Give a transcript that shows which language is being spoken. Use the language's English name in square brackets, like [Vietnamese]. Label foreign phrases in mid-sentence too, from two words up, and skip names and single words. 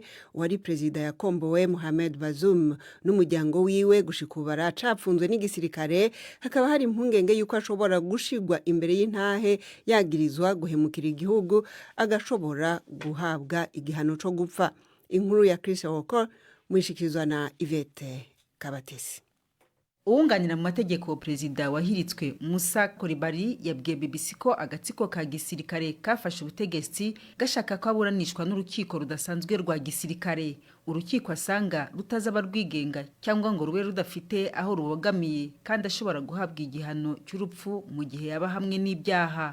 [Rundi] Wari perezida yakombowe Mohamed Bazoum n'umuryango wiwe gushikubara capfunzwe n'igisirikare. Hakaba hari impungenge yuko ashobora gushigwa imbere y'intahe yagirizwa guhemukira igihugu, agashobora guhabwa igihano co gupfa. Inkuru ya Chris Okor mwishikirizwa na Yvette Kabatesi. [Kinyarwanda] Uwunganira mu mategeko perezida wahiritswe Musa Kolibali yabwiye BBC ko agatsiko ka gisirikare kafashe ubutegetsi gashaka ko aburanishwa n'urukiko rudasanzwe rwa gisirikare. Urukiko asanga rutazaba rwigenga cyangwa ngo rube rudafite aho rubogamiye kandi ashobora guhabwa igihano cy'urupfu mu gihe yaba hamwe n'ibyaha.